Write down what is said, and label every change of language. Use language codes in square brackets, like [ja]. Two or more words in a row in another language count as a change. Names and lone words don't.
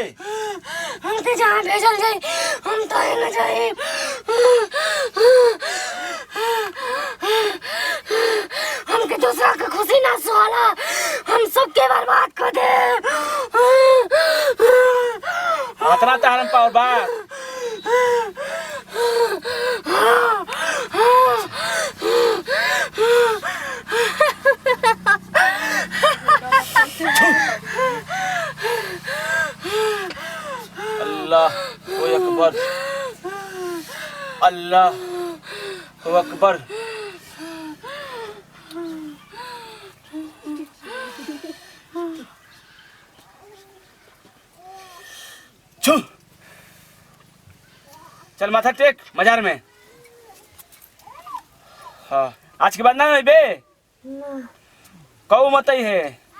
[bho] हमके जहाँ भेजल जाए हम तो न जाए। हमके दूसरा के खुशी ना सुहाला, हम सबके बर्बाद कर दे। अतना तारन पावर बा [ar] الله أكبر، الله أكبر. [bho] चल माथा टेक मजार में। हाँ आज के बाद ना है बे कहू मत ही है।